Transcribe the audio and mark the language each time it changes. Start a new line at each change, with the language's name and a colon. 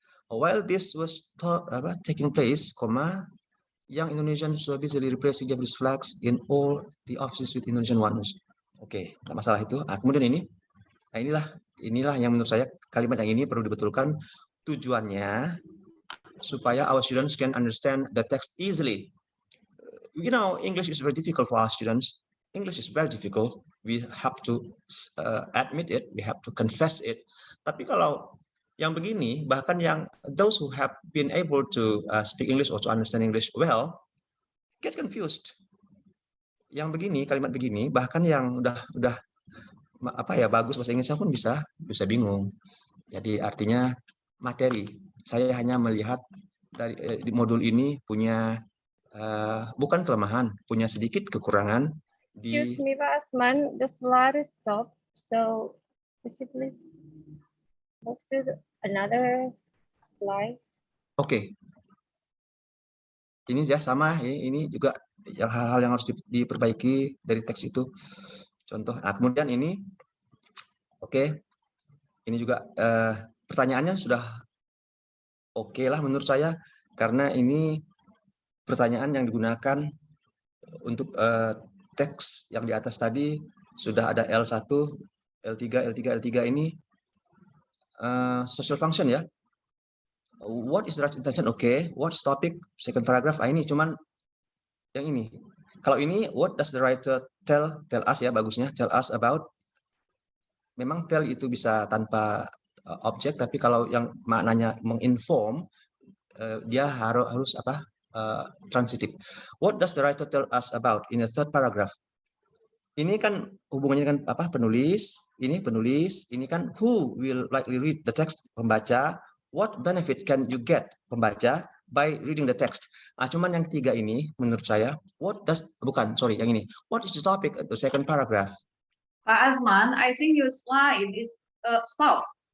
English: While this was taking place, young Indonesians were busily replacing Japanese flags in all the offices with Indonesian ones.
Indonesian: Oke, nggak masalah itu. Nah, kemudian ini, nah inilah yang menurut saya kalimat yang ini perlu dibetulkan. Tujuannya supaya
English: our students can understand the text easily. You know, English is very difficult for our students. English is very difficult. We have to admit it. We have to confess it.
Indonesian: Tapi kalau yang begini, bahkan yang
English: those who have been able to speak English or to understand English well, get confused.
Indonesian: Yang begini, kalimat begini, bahkan yang udah bagus bahasa Inggrisnya pun bisa bingung. Jadi artinya materi. Saya hanya melihat dari di modul ini punya bukan kelemahan, punya sedikit kekurangan di.
English: Excuse me, Pak Asman, the slide is stopped. So could you please move to another slide? Oke.
Indonesian: Ini ya sama, ini juga yang hal-hal yang harus diperbaiki dari teks itu. Contoh. Nah, kemudian ini, oke. Ini juga pertanyaannya sudah oke lah menurut saya, karena ini pertanyaan yang digunakan untuk teks yang di atas tadi sudah ada L1, L3 ini social function ya.
English: What is the right intention? Oke. What's topic? Second paragraph.
Indonesian: Ini cuman yang ini. Kalau ini,
English: what does the writer tell us ya,
Indonesian: bagusnya
English: tell us about.
Indonesian: Memang tell itu bisa tanpa objek, tapi kalau yang maknanya menginform, dia harus transitif.
English: What does the writer tell us about in the third paragraph?
Indonesian: Ini kan hubungannya dengan penulis, ini kan
English: who will likely read the text,
Indonesian: pembaca.
English: What benefit can you get,
Indonesian: pembaca,
English: by reading the text?
Indonesian: Nah, cuman yang tiga ini menurut saya,
English: what is the topic of the second paragraph? Pak Asman, I think your slide is stop.